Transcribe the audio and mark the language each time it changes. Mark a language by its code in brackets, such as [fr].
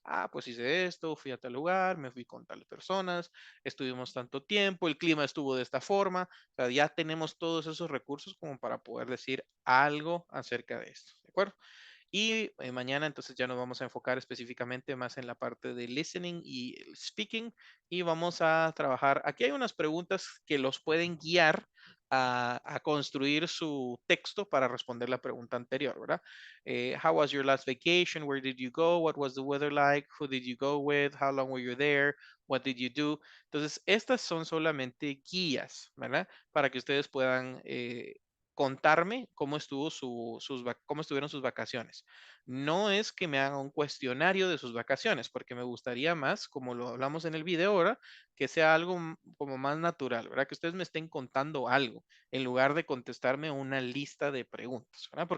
[es] Pues hice esto, fui a tal lugar, me fui con tales personas, estuvimos tanto tiempo, el clima estuvo de esta forma, o sea, ya tenemos todos esos recursos como para poder decir algo acerca de esto, ¿de acuerdo? Y mañana entonces ya nos vamos a enfocar específicamente más en la parte de listening y el speaking y vamos a trabajar. Aquí hay unas preguntas que los pueden guiar a construir su texto para responder la pregunta anterior, ¿verdad? [en] How was your last vacation? Where did you go? What was the weather like? Who did you go with? How long were you there? What did you do? [es] Entonces, estas son solamente guías, ¿verdad? Para que ustedes puedan contarme cómo cómo estuvieron sus vacaciones. No es que me hagan un cuestionario de sus vacaciones, porque me gustaría más, como lo hablamos en el video ahora, que sea algo como más natural, ¿verdad? Que ustedes me estén contando algo en lugar de contestarme una lista de preguntas, ¿verdad?